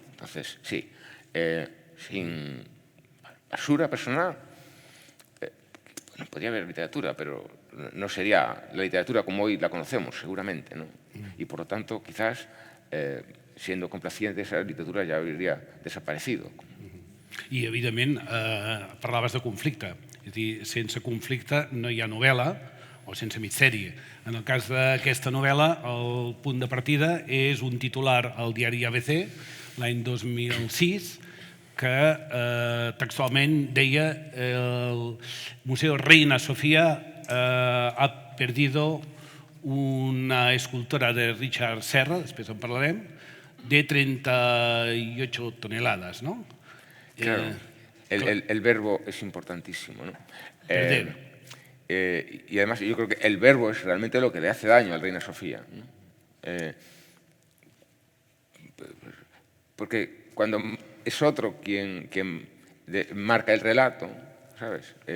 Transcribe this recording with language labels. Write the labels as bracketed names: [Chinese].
[Spanish] Entonces, sí, sin basura personal, bueno, podría haber literatura, pero no sería la literatura como hoy la conocemos, seguramente, ¿no? Y, por lo tanto, quizás, siendo complaciente, esa literatura [Catalan] ja hauria [Spanish] desaparecido. [Catalan] I, evidentment, parlaves de conflicte. És a dir, sense conflicte no hi ha novel·la, o sense misteri. En el cas d'aquesta novel·la, el punt de partida és un titular al diari ABC, l'any 2006, que textualment deia [Spanish] el Museo Reina Sofía ha perdido una escultura de Richard Serra, [Catalan] després en parlarem, [Spanish] de 38 toneladas, [Catalan] ¿no? [Spanish] Claro, el verbo es importantísimo, ¿no? Perder. Y además yo creo que el verbo es realmente lo que le hace daño al Reina Sofía, ¿no? Porque cuando es otro quien marca el relato, ¿sabes?